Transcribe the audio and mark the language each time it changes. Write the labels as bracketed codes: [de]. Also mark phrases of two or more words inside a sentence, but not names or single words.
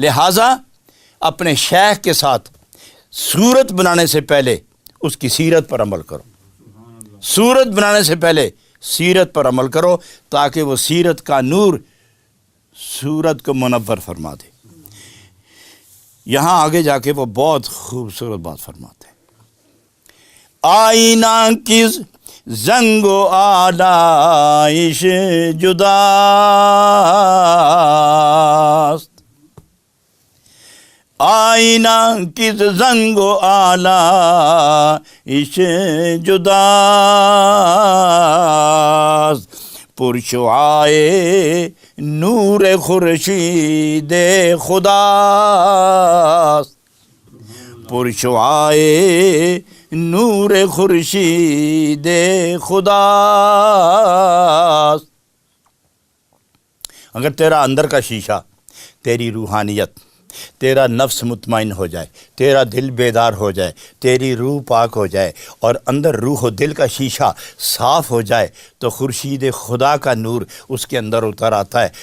[ur] لہٰذا اپنے شیخ کے ساتھ صورت بنانے سے پہلے اس کی سیرت پر عمل کرو، صورت بنانے سے پہلے سیرت پر عمل کرو، تاکہ وہ سیرت کا نور صورت کو منور فرما دے۔ یہاں آگے جا کے وہ بہت خوبصورت بات فرماتے ہیں، [fa] آئینہ کس زنگ و آلائش جداست، آئینہ کس زنگ و آلائش جداست، پرشعائے نور خورشید خداست، پرشعائے نور خورشید خداست۔ [ur] اگر تیرا اندر کا شیشہ، تیری روحانیت، تیرا نفس مطمئن ہو جائے، تیرا دل بیدار ہو جائے، تیری روح پاک ہو جائے اور اندر روح و دل کا شیشہ صاف ہو جائے تو خورشید خدا کا نور اس کے اندر اتر آتا ہے۔